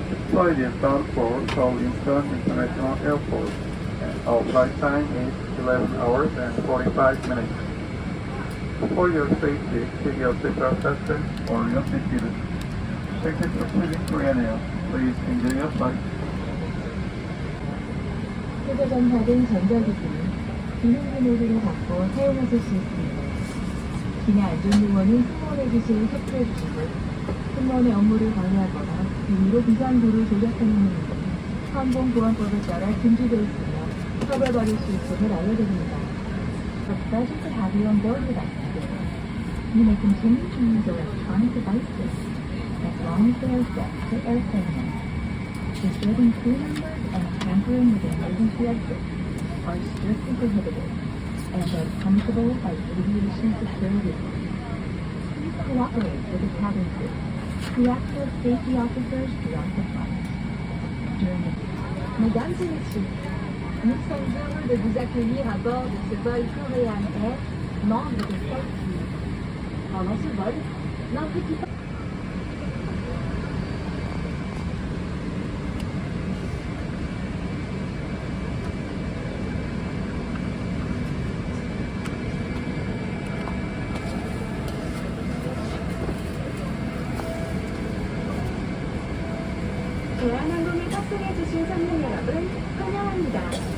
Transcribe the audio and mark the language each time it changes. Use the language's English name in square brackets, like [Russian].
[English] Flight is bound for Seoul Incheon International Airport. Our flight time is 11 hours and 45 minutes. For your safety, keep your seatbelt fastened or your seat belted. Thank you for choosing Korean Air. Please enjoy your flight. [Korean] 휴대전화등 전자기기는 비밀기 모드로 바꿔 사용하실 수 있습니다. 기내 안전요원은 승무원의 지시를 협조해 주시고 승무원의 업무를 방해하거나 임의로 비상구를 조작하는 행위는 항공보안법에 따라 금지되어 있으며 처벌받을 수 있음을 알려드립니다. [English] Pleasure to have you on board with us today. You may continue to use electronic devices as long as they are set to airplane mode. Disturbing crew members and tampering with emergency exits are strictly prohibited and are punishable by aviation security. Please cooperate with the cabin crew, who act as safety officers throughout the flight. During the [French] Mesdames et messieurs, nous sommes heureux de vous accueillir à bord de ce vol Korean Air, membre de Skyteam. Pendant ce vol, notre équipage [Korean] 대한항공에 탑승해주신 손님 여러분, 환영합니다.